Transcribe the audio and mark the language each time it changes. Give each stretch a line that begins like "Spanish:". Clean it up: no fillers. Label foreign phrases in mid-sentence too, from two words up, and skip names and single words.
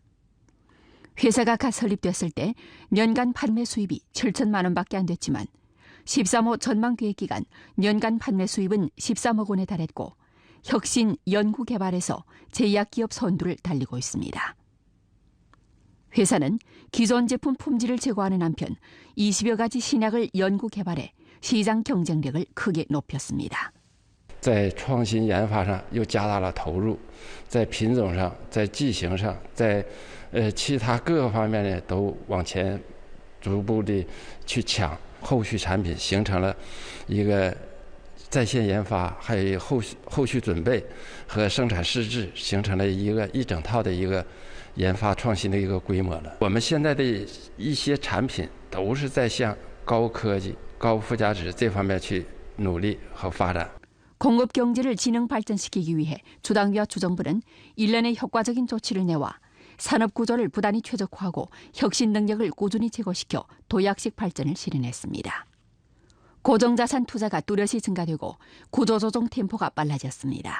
Korean: 회사가 갓 설립됐을 때 년간 판매 수입이 7천만 원밖에 안 됐지만 13호 전망 계획 기간 년간 판매 수입은 13억 원에 달했고 혁신 연구 개발에서 제약 기업 선두를 달리고 있습니다. 회사는 기존 제품 품질을 제고하는 한편 20여 가지 신약을 연구 개발해 시장 경쟁력을 크게 높였습니다.
Chinese: 在创新研发上又加大了投入，在品种上、在剂型上、在其他各个方面呢，都往前逐步的去抢后续产品，形成了一个在线研发，还有后续准备和生产试制，形成了一整套的一个研发创新的一个规模了。我们现在的一些产品都是在向高科技、高附加值这方面去努力和发展。
Korean: 공업 경제를 진흥 발전시키기 위해 주당위와 주정부는 일련의 효과적인 조치를 내와 산업 구조를 부단히 최적화하고 혁신 능력을 꾸준히 제고시켜 도약식 발전을 실현했습니다. 고정자산 투자가 뚜렷이 증가되고 구조조정 템포가 빨라졌습니다.